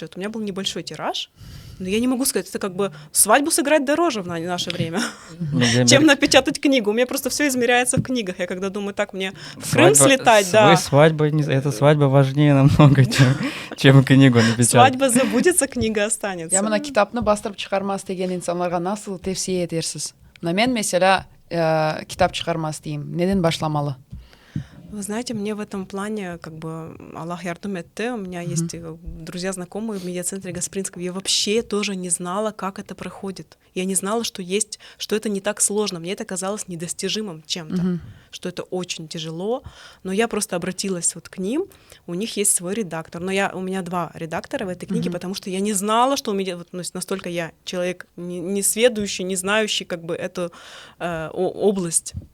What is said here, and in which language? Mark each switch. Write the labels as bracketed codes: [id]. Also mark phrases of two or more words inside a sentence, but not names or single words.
[ru] Вот у меня был небольшой тираж, но я не могу сказать, это как бы свадьбу сыграть дороже в наше время, чем напечатать книгу. У меня просто все измеряется в книгах. Я когда думаю, так, мне в Крым слетать, да. Эта свадьба важнее намного, чем книгу напечатать. Свадьба забудется, книга останется. [crh] Я мына китапны бастырып чыгармас деген инсанларга насыл тевсие этерсиз? Мен mesela китап чыгармас дейм. Неден башламалы? [ru] Вы знаете, мне в этом плане, как бы, [crh] Аллах ярдум этте, [ru] у меня есть друзья, знакомые в медиацентре Гаспринского, я вообще тоже не знала, как это проходит. Я не знала, что это не так сложно, мне это казалось недостижимым чем-то, что это очень тяжело, но я просто обратилась вот к ним, у них есть свой редактор, но у меня 2 редактора в этой книге, потому что я не знала, что у меня, вот, настолько я человек не сведущий, не знающий как бы эту область.